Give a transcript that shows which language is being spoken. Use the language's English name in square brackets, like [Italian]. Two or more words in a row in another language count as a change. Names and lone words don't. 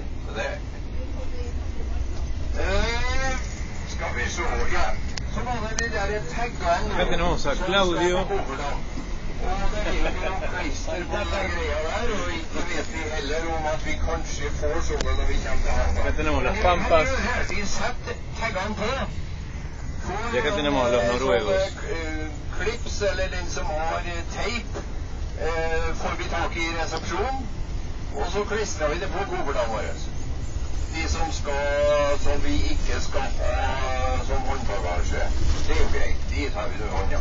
[Norwegian] Så det... Skal vi se, ja. Så var det de der taggene... Claudio. Og det er jo noen klister på den greia der, og ikke vet vi heller om at vi kanskje får sånn når vi kommer til Hamar. De setter taggene på. [Spanish] Ya que tenemos a los noruegos. [Norwegian] Klips, eller den som har teip, får vi tak i resepsjonen, og så klistrer vi det på kovertene våre. De som vi ikke skal ha som håndbagasje, det er jo greit, de tar vi til hånda.